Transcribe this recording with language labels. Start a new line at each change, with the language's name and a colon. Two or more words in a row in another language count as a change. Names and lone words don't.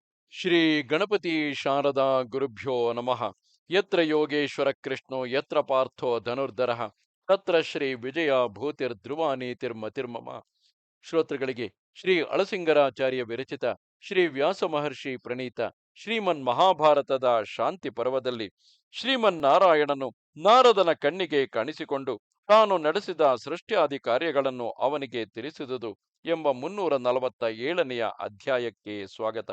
Sanskrit: ಶ್ರೀ ಗಣಪತಿ ಶಾರದಾ ಗುರುಭ್ಯೋ ನಮಃ. ಯತ್ರ ಯೋಗೇಶ್ವರ ಕೃಷ್ಣೋ ಯತ್ರ ಪಾರ್ಥೋ ಧನುರ್ಧರಃ ತತ್ರ ಶ್ರೀ ವಿಜಯ ಭೂತಿರ್ಧ್ರುವ ನೀತಿರ್ಮತಿರ್ಮಮ.
Kannada: ಶ್ರೋತೃಗಳಿಗೆ ಶ್ರೀ ಅಳಸಿಂಗರಾಚಾರ್ಯ ವಿರಚಿತ ಶ್ರೀ ವ್ಯಾಸ ಮಹರ್ಷಿ ಪ್ರಣೀತ ಶ್ರೀಮನ್ ಮಹಾಭಾರತದ ಶಾಂತಿ ಪರ್ವದಲ್ಲಿ ಶ್ರೀಮನ್ನಾರಾಯಣನು ನಾರದನ ಕಣ್ಣಿಗೆ ಕಾಣಿಸಿಕೊಂಡು ತಾನು ನಡೆಸಿದ ಸೃಷ್ಟ್ಯಾದಿ ಕಾರ್ಯಗಳನ್ನು ಅವನಿಗೆ ತಿಳಿಸಿದುದು ಎಂಬ 347ನೆಯ ಅಧ್ಯಾಯಕ್ಕೆ ಸ್ವಾಗತ.